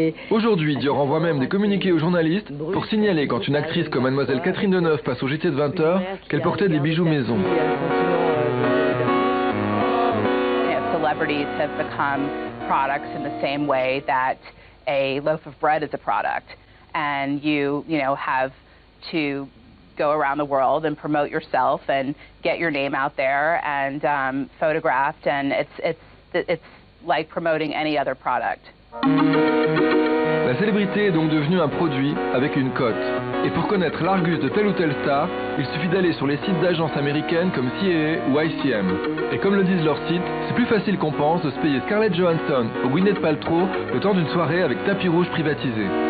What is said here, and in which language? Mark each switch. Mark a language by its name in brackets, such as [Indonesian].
[French] Aujourd'hui, Dior envoie même des communiqués aux journalistes pour signaler quand une actrice comme Mademoiselle Catherine Deneuve passe au JT de 20h qu'elle portait des bijoux maison. [English] Celebrities have become products in the same way that a loaf of bread is a product, and you have to go around the world and promote yourself and get your name out there and photographed, and it's like promoting any other product. [French] La célébrité est donc devenue un produit avec une cote. Et pour connaître l'Argus de telle ou telle star, il suffit d'aller sur les sites d'agences américaines comme CAA ou ICM. Et comme le disent leurs sites, c'est plus facile qu'on pense de se payer Scarlett Johansson ou Gwyneth Paltrow le temps d'une soirée avec tapis rouge privatisé.